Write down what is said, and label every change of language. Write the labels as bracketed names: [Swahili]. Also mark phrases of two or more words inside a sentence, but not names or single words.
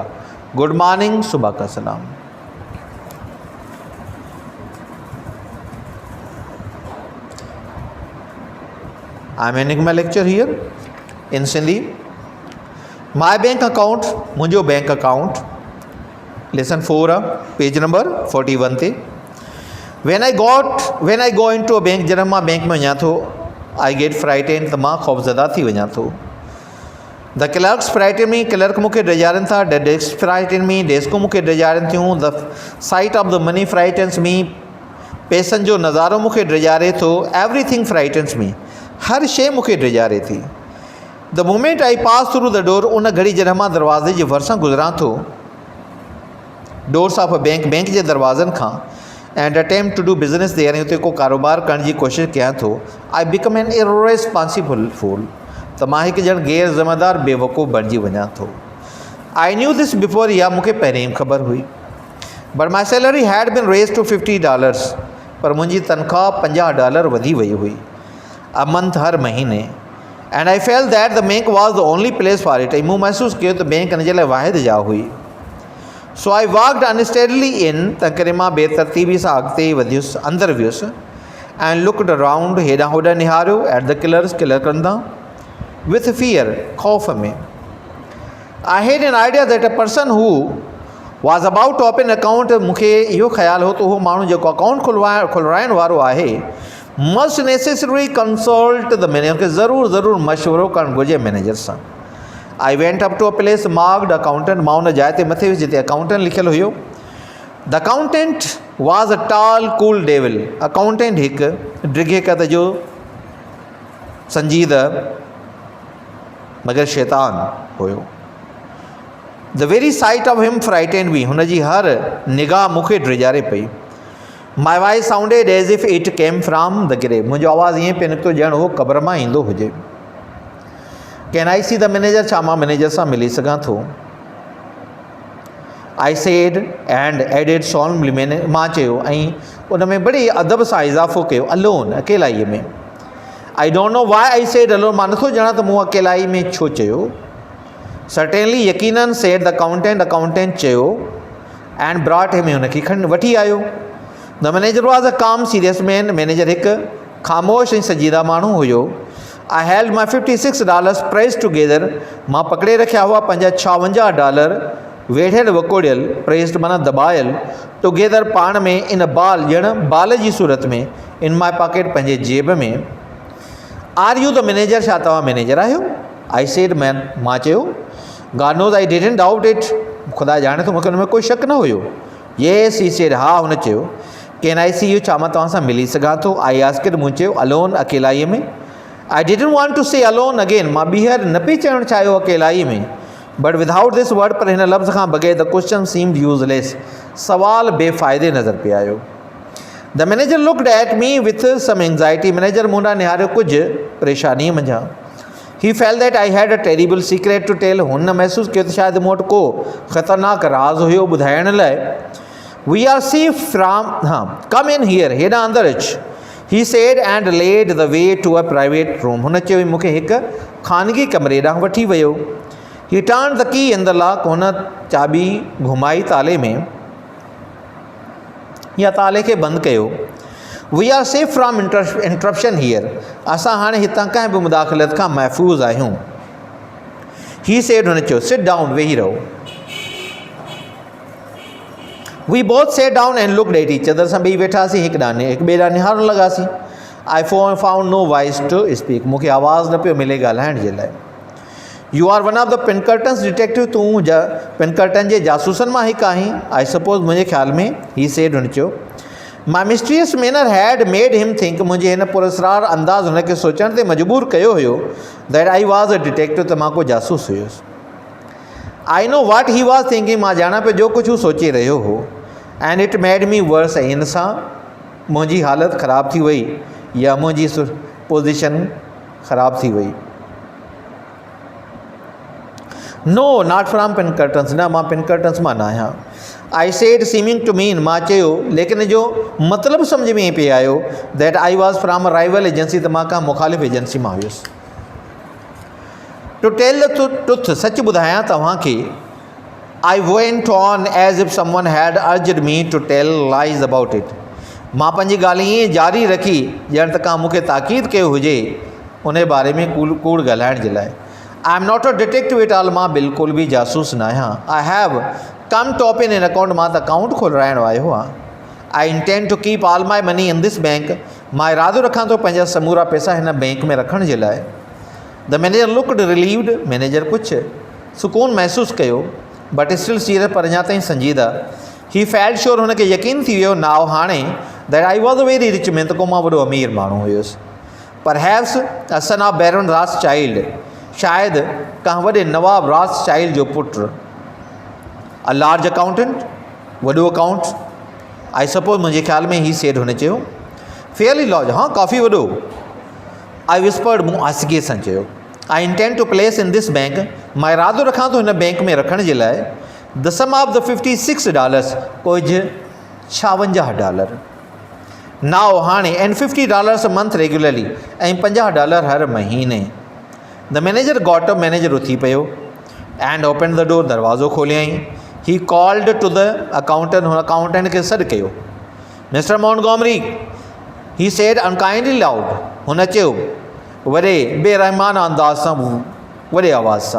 [English] Good morning, [Hindi] सुबह का सलाम। [English] I am ending my lecture here in Sindhi. My bank account, [Sindhi] मुंहिंजो [English] bank account, [Sindhi] लेसन 4 आहे, [English] page number [Sindhi] 41 ते। [English] When I go in to a bank, [Sindhi] जॾहिं मां बैंक में वञा थो, [English] I get frighten, [Sindhi] त मां ख़ौफ़ज़दा थी वञा थो। [English] The clerks frighten me, [Sindhi] क्लर्क मूंखे डिॼारनि था। [English] The desk frighten me, [Sindhi] डेस्कूं मूंखे डिॼारनि थियूं। [English] The sight of the money frightens me, [Sindhi] पैसनि जो नज़ारो मूंखे डिॼारे थो। [English] Everything frightens me, [Sindhi] हर शइ मूंखे डिॼारे थी। [English] The moment I pass through the door, [Sindhi] उन घड़ी जॾहिं मां दरवाज़े जे भरिसां गुज़रां थो, [English] Doors of a bank, [Sindhi] बैंक जे दरवाज़नि खां, [English] And attempt to do business there, [Sindhi] ऐं उते को कारोबार करण जी कोशिशि कयां थो। [English] I become an irresponsible fool, [Sindhi] त मां हिकु ॼण गैर ज़िम्मेदार बेवकूफ़ बणिजी वञा थो। [English] I knew this before, [Sindhi] या मूंखे पहिरीं ख़बर हुई। [English] But my salary had been raised to $50, [Sindhi] पर मुंहिंजी तनख़्वाह $50 वधी वई हुई, [English] a month, [Sindhi] हर महीने। [English] And I felt that the bank was the only place for it, [Sindhi] ऐं मूं महसूसु कयो त बैंक हिन जे लाइ वाहिद जाइ हुई। [English] So I walked unsteadily in, [Sindhi] त करे मां बेतरतीबी सां अॻिते वधियुसि, अंदरि वियुसि। [English] And looked around, [Sindhi] हेॾां होॾां निहारियो। [English] At the clerks, [Sindhi] क्लर्कनि तां। [English] with fear, [Sindhi] खौफ में. [English] I had an idea that a person who was about to open account, [Sindhi] मूंखे इहो ख़्यालु हो त उहो माण्हू जेको अकाउंट खुलवाइण वारो आहे [English] must necessarily consult the manager, [Sindhi] खे ज़रूरु मशवरो करणु घुरिजे मैनेजर सां. [English] I went up to a place marked accountant, [Sindhi] मां उन जाइ ते मथे जिते अकाउंटेंट लिखियलु हुयो. [English] The accountant was a tall, cool devil. [Sindhi] अकाउंटेंट हिकु ड्रिघे कद जो संजीदा मगर शैतान हुयो. [English] The very sight of him frightened me. [Sindhi] हुन जी हर निगाह मूंखे ड्रिजारे पई. [English] My voice sounded as if it came from the grave. [Sindhi] मुंहिंजो आवाज़ु ईअं पियो निकितो ॼण उहो क़ब्र मां ईंदो हुजे. [English] Can I see the manager? [Sindhi] छा मां मैनेजर सां मिली सघां थो? [English] I said and added solemnly. [Sindhi] मां चयो ऐं उन में बड़ी अदब सां इज़ाफ़ो कयो, alone, अकेलाई में. [English] I don't know why I said alone. [Sindhi] मां नथो ॼाणां त मूं अकेलाई में छो चयो. [English] Certainly, यकीनन, said the accountant. [Sindhi] अकाउंटेंट चयो [English] and brought him. [Sindhi] हुनखे खणी वठी आयो. [English] The manager was a calm, serious man. [Sindhi] मैनेजर हिकु ख़ामोश ऐं संजीदा माण्हू हुयो. [English] I held my $56 pressed together. [Sindhi] मां पकड़े रखिया हुआ पंहिंजा $56 वेठियल वकोड़ियल, प्रेस्ड माना दबायल, टुगेदर पाण में, [English] in ball [Sindhi] ॼण बाल जी सूरत में, [English] in my pocket [Sindhi] पंहिंजे जेब में. [English] Are you the manager? [Sindhi] छा तव्हां मैनेजर आहियो? [English] I said man. [Sindhi] मां चयो [English] God knows I didn't doubt it. [Sindhi] ख़ुदा ॼाणे थो मूंखे हुन में कोई शक न हुयो. [English] Yes he said. [Sindhi] हा. हुन चयो [English] Can I see you? [Sindhi] छा मां तव्हां सां मिली सघां थो? [English] I asked. [Sindhi] मूं चयो अलोन, अकेलाईअ में. [English] I didn't want to say alone again. [Sindhi] मां ॿीहर न पई चवणु चाहियो अकेलाई में. [English] But without this word, [Sindhi] पर हिन लफ़्ज़ खां बग़ैर [English] The question seemed useless. [Sindhi] सवाल बेफ़ाइदे नज़र पियो आयो. [English] The manager looked at me with some anxiety. [Sindhi] मैनेजर मूं ॾांहुं निहारियो कुझु परेशानी मंझां. [English] He felt that I had a terrible secret to tell. [Sindhi] हुन महसूसु कयो त शायदि मूं वटि को ख़तरनाक राज़ हुयो ॿुधाइण लाइ. [English] We are safe from. [Sindhi] हा. [English] Come in here. [Sindhi] हेॾां अंदरि अच. [English] He said and led the way to a private room. [Sindhi] हुन चयो मूंखे हिकु ख़ानगी कमरे ॾांहुं वठी वियो. [English] He turned the key in the lock. [Sindhi] हुन चाबी घुमाई ताले में या ताले खे बंदि कयो. [English] We are safe from interruption here. [Sindhi] असां हाणे हितां कंहिं बि मुदाख़लत खां महफ़ूज़ आहियूं. [English] He said. [Sindhi] हुन चयो [English] Sit down. [Sindhi] वेही रहो. [English] We both sat down and looked at each other. [Sindhi] असां ॿई वेठासीं, हिकु ॿिए ॾांहुं निहारण लॻासीं. [English] I found no voice to speak. [Sindhi] मूंखे आवाज़ु न पियो मिले ॻाल्हाइण जे लाइ. [English] You are one of the Pinkertons detective. [Sindhi] तूं पिनकर्टन जे जासूसनि मां हिकु आहीं. [English] I suppose. [Sindhi] मुंहिंजे ख़्याल में. [English] He said. [Sindhi] हुन चयो [English] My mysterious manner had made him think. [Sindhi] मुंहिंजे हिन पुरस्रार अंदाज़ हुनखे सोचण ते मजबूर कयो हुयो [English] that I was a detective, [Sindhi] त मां को जासूस हुयुसि. [English] I know what he was thinking. [Sindhi] मां ॼाणा पियो जो कुझु हू सोचे रहियो हो. [English] And it made me worse. [Sindhi] ऐं हिन सां मुंहिंजी हालति ख़राबु थी वई या मुंहिंजी पोज़ीशन ख़राबु थी वई. [English] No, not from Pinkertons. [Sindhi] न, मां पिनकर्टन्स मां न आहियां. [English] I said seeming to mean. [Sindhi] मां चयो लेकिन जो मतिलबु सम्झ में पिए आयो [English] that I was from a rival agency, [Sindhi] त मां का मुखालिफ़ एजेंसी मां हुयुसि. [English] To tell the truth. [Sindhi] सच ॿुधायां तव्हांखे. [English] I went on as if someone had urged me to tell lies about it. [Sindhi] मां पंहिंजी ॻाल्हि ईअं जारी रखी ॼण त का मूंखे ताक़ीद कयो हुजे उन बारे में कूड़ ॻाल्हाइण जे लाइ. [English] I am not a detective at all. [Sindhi] मां बिल्कुलु बि जासूस न आहियां. [English] I have come to open an account. [Sindhi] मां त अकाउंट खोलाइण आयो आहियां. [English] I intend to keep all my money in this bank. [Sindhi] मां इरादो रखां थो पंहिंजा समूरा पैसा हिन बैंक में रखण जे लाइ. [English] The manager looked relieved. [Sindhi] मैनेजर कुझु सुकून महसूसु कयो [English] But still serious, [Sindhi] पर अञा ताईं संजीदा. [English] He felt sure. [Sindhi] हुनखे यकीन थी वियो [English] नाउ हाणे that I was a very rich man, [Sindhi] त को मां वॾो अमीर माण्हू हुयुसि. [English] Perhaps a son of Baron Rothschild. [Sindhi] शायदि कंहिं वॾे नवाब रॉस चाइल्ड जो पुटु. [English] A large accountant. [Sindhi] वॾो अकाउंट. [English] I suppose. [Sindhi] मुंहिंजे ख़्याल में [English] He said. [Sindhi] हुन चयो [English] Fairly large. [Sindhi] हा, काफ़ी वॾो. [English] I whispered. [Sindhi] मूं आसिकीअ सां चयो [English] I intend to place in this bank. [Sindhi] मां इरादो रखां थो हिन बैंक में रखण जे लाइ. [English] The sum of the $56. [Sindhi] कुझु $56. [English] नाउ हाणे. And $50 a month regularly. [Sindhi] ऐं $50 हर महीने. [English] The manager got up. [Sindhi] मैनेजर उथी पियो [English] And opened the door. [Sindhi] दरवाज़ो खोलियईं. [English] He called to the accountant. [Sindhi] हुन अकाउंटेंट खे सॾु कयो. [English] Mr. Montgomery. He said unkindly loud. [Sindhi] हुन चयो वॾे बेरहमाना अंदाज़ सां, वॾे आवाज़ सां।